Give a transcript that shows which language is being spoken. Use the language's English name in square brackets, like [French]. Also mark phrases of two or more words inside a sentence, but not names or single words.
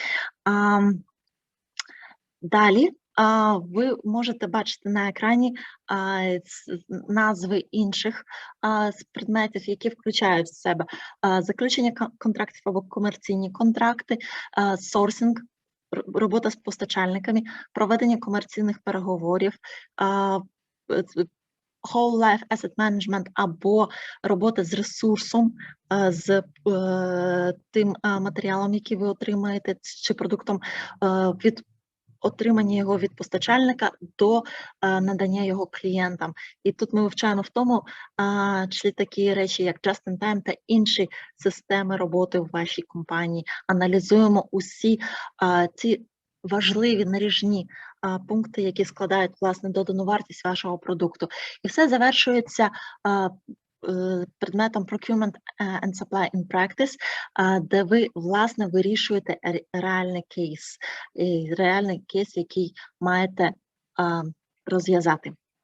[Ukrainian] Далі ви можете бачити на екрані назви інших предметів, які включають в себе заключення контрактів або комерційні контракти, сорсинг, робота з постачальниками, проведення комерційних переговорів, [English] whole life asset management [Ukrainian] або робота з ресурсом, з тим матеріалом, який ви отримаєте, чи продуктом, від отримання його від постачальника до надання його клієнтам. І тут ми вивчаємо в тому числі такі речі, як [English] just-in-time [Ukrainian] та інші системи роботи в вашій компанії. Аналізуємо усі ці важливі наріжні пункти, які складають, власне, додану вартість вашого продукту. І все завершується предметом Procurement and Supply in Practice, де ви, власне, вирішуєте реальний кейс, який маєте розв'язати.